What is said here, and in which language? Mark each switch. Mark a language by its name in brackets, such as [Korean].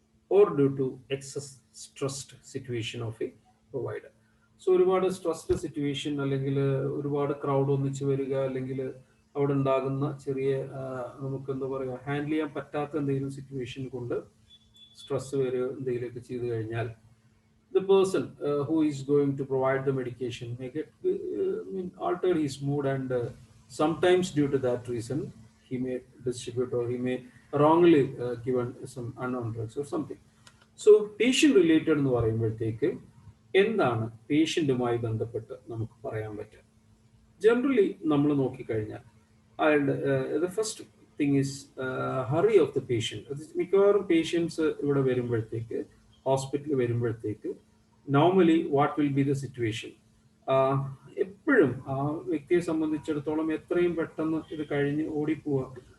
[English] Or due to excess stressed situation of a provider. [Malayalam] So ഒരുപാട് stressed situation അല്ലെങ്കിൽ ഒരുപാട് crowd ഒന്നിച്ച് വരിക, അല്ലെങ്കിൽ അവിടെ ഉണ്ടാകുന്ന ചെറിയ നമുക്ക് എന്താ പറയുക ഹാൻഡിൽ ചെയ്യാൻ പറ്റാത്ത എന്തെങ്കിലും സിറ്റുവേഷൻ കൊണ്ട് സ്ട്രെസ് വരിക എന്തെങ്കിലുമൊക്കെ ചെയ്തു കഴിഞ്ഞാൽ the [English] the person who is going to provide the medication may get altered his mood, and sometimes due to that reason he may distribute or he may wrongly given some unknown drugs or something. [Malayalam] So patient related എന്ന് പറയുമ്പോഴത്തേക്ക് എന്താണ് പേഷ്യൻറ്റുമായി ബന്ധപ്പെട്ട് നമുക്ക് പറയാൻ പറ്റുക? Generally നമ്മൾ നോക്കിക്കഴിഞ്ഞാൽ അയാളുടെ [English] The first thing is hurry of the patient. [Malayalam] മിക്കവാറും പേഷ്യൻസ് ഇവിടെ വരുമ്പോഴത്തേക്ക്, ഹോസ്പിറ്റലിൽ വരുമ്പോഴത്തേക്ക് normally [English] what will be the situation, [Malayalam] എപ്പോഴും ആ വ്യക്തിയെ സംബന്ധിച്ചിടത്തോളം എത്രയും പെട്ടെന്ന് ഇത് കഴിഞ്ഞ് ഓടിപ്പോവുക.